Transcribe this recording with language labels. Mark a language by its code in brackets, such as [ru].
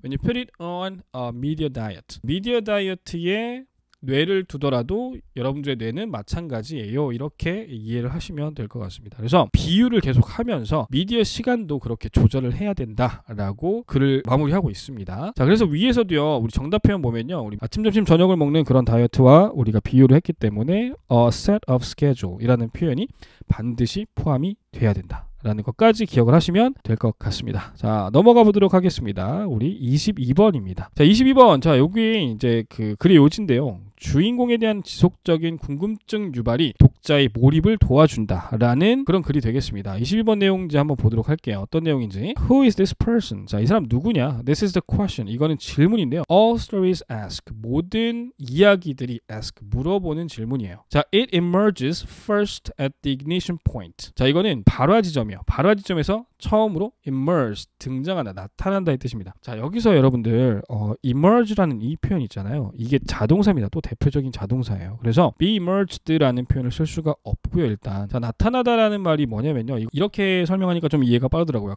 [en] When you put it on a media diet. [ko] 미디어 다이어트에 뇌를 두더라도 여러분들의 뇌는 마찬가지예요. 이렇게 이해를 하시면 될 것 같습니다. 그래서 비유를 계속 하면서 미디어 시간도 그렇게 조절을 해야 된다라고 글을 마무리하고 있습니다. 자, 그래서 위에서도요. 우리 정답 표현 보면요. 우리 아침, 점심, 저녁을 먹는 그런 다이어트와 우리가 비유를 했기 때문에 [en] a set of schedule [ko] 이라는 표현이 반드시 포함이 돼야 된다. 라는 것까지 기억을 하시면 될 것 같습니다. 자, 넘어가 보도록 하겠습니다. 우리 22번입니다. 자, 22번. 자, 여기 이제 그 글의 요지인데요. 주인공에 대한 지속적인 궁금증 유발이 독자의 몰입을 도와준다라는 그런 글이 되겠습니다. 22번 내용인지 한번 보도록 할게요. 어떤 내용인지. [en] Who is this person? [ko] 자, 이 사람 누구냐? [en] This is the question. [ko] 이거는 질문인데요. [en] All stories ask. [ko] 모든 이야기들이 ask. 물어보는 질문이에요. [en] 자, it emerges first at the ignition point. [ko] 자, 이거는 발화 지점이요. 발화 지점에서 처음으로 emerge, 등장한다, 나타난다의 뜻입니다. 자, 여기서 여러분들 emerge라는 이 표현 있잖아요. 이게 자동사입니다. 또 대표적인 자동사예요. 그래서 be emerged라는 표현을 쓸 수가 없고요. 일단 자, 나타나다라는 말이 뭐냐면요. 이렇게 설명하니까 좀 이해가 빠르더라고요.